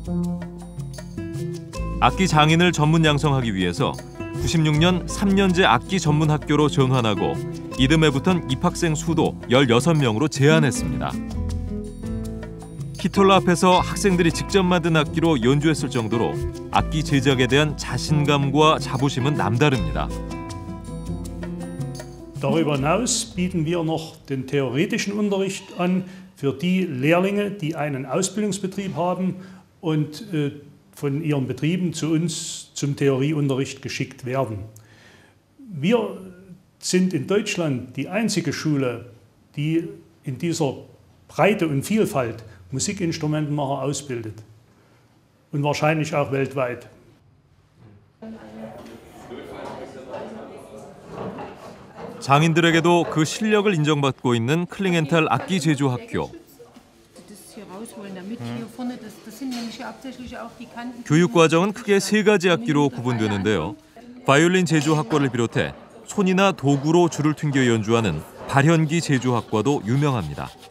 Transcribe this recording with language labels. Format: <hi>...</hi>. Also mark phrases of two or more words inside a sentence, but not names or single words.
<ko>악기 장인을 전문 양성하기 위해서 96년 3년제 악기 전문 학교로 전환하고 이듬해 붙은 입학생 수도 16명으로 제한했습니다. 피톨라 앞에서 학생들이 직접 만든 악기로 연주했을 정도로 악기 제작에 대한 자신감과 자부심은 남다릅니다.</ko> <de>Darüber hinaus bieten wir noch den theoretischen Unterricht an für die Lehrlinge, die einen Ausbildungsbetrieb haben und von ihren Betrieben zu uns zum Theorieunterricht geschickt werden. Wir sind in Deutschland die einzige Schule, die in dieser Breite und Vielfalt Musikinstrumentenmacher ausbildet. Und wahrscheinlich auch weltweit.</de> <ko>장인들에게도 그 실력을 인정받고 있는 클링엔탈 악기 제조 학교. 교육 과정은 크게 3가지 학기로 구분되는데요. 바이올린 제조 학과를 비롯해 손이나 도구로 줄을 튕겨 연주하는 발현기 제조 학과도 유명합니다.</ko>